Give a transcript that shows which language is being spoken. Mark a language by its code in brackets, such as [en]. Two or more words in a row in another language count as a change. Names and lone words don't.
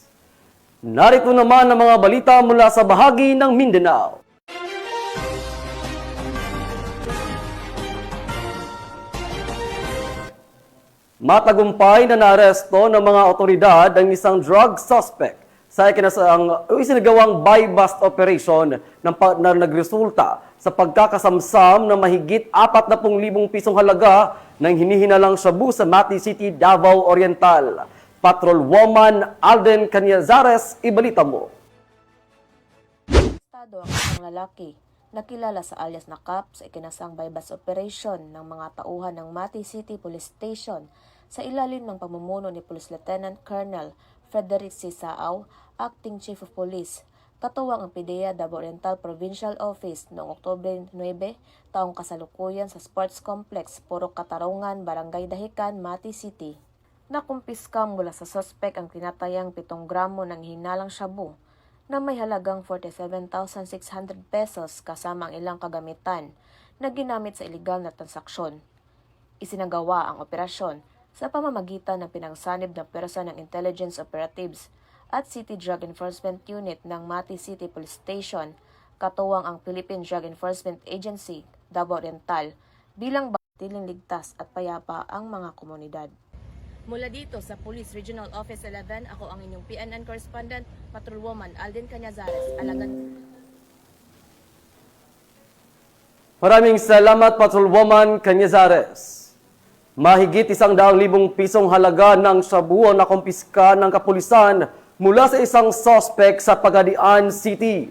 [tl] Narito naman ang mga balita mula sa bahagi ng Mindanao. Matagumpay na naaresto ng mga otoridad ang isang drug suspect sa isinagawang [en] buy-bust operation [tl] na nagresulta sa pagkakasamsam na mahigit 40,000 pisong halaga ng hinihinalang shabu sa Mati City, Davao Oriental. Patrolwoman Alden Canyazares, ibalita mo. Estado ang isang lalaki nakilala sa alias na Cap sa ikinasang [en] buy-bust operation [tl] ng mga tauhan ng Mati City Police Station sa ilalim ng pamumuno ni Police Lieutenant Colonel Frederick C. Saaw, [en] Acting Chief of Police. [tl] Katuwang ang PIDEA Davao Oriental Provincial Office noong Oktubre 9, taong kasalukuyan sa Sports Complex, Purok Katarungan, Barangay Dahican, Mati City. Nakumpiska mula sa suspect ang tinatayang 7 gramo ng hinalang shabu na may halagang 47,600 pesos kasama ang ilang kagamitan na ginamit sa iligal na transaksyon. Isinagawa ang operasyon sa pamamagitan ng pinangsanib na pwersa ng Intelligence Operatives at City Drug Enforcement Unit ng Mati City Police Station, katuwang ang Philippine Drug Enforcement Agency, Davao Oriental, bilang batiling ligtas at payapa ang mga komunidad. Mula dito sa Police Regional Office 11, ako ang inyong [en] PNN correspondent, [tl] Patrolwoman Alden Canyazares, alagad. Maraming salamat, Patrolwoman Canyazares. Mahigit 100,000 pisong halaga ng shabu ang nakumpiska ng kapulisan mula sa isang suspect sa Pagadian City.